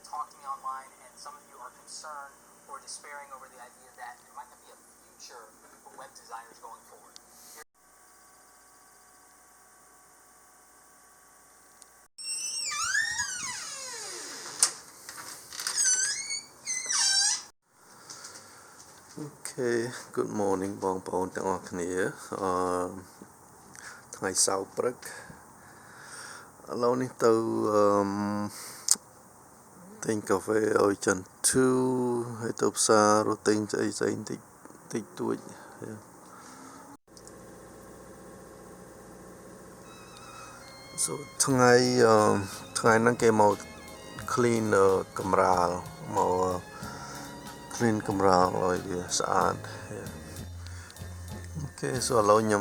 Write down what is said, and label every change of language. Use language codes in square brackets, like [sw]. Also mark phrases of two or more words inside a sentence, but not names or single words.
[en] to me online, and some of you are concerned or despairing over the idea that there might not be a future for web designers going forward. Okay, good morning [km] បងប្អូនទាំងអស់គ្នាថ្ងៃសៅរ៍ព្រឹកឥឡូវនេះទៅទិញកាហ្វេឲ្យចិនធូហើយទៅផ្សាររត់ទិញស្អីតិចតួច ថ្ងៃហ្នឹងគេមក clean កម្រាលមក clean កម្រាលឲ្យវាស្អាតអូខេឥឡូវខ្ញុំ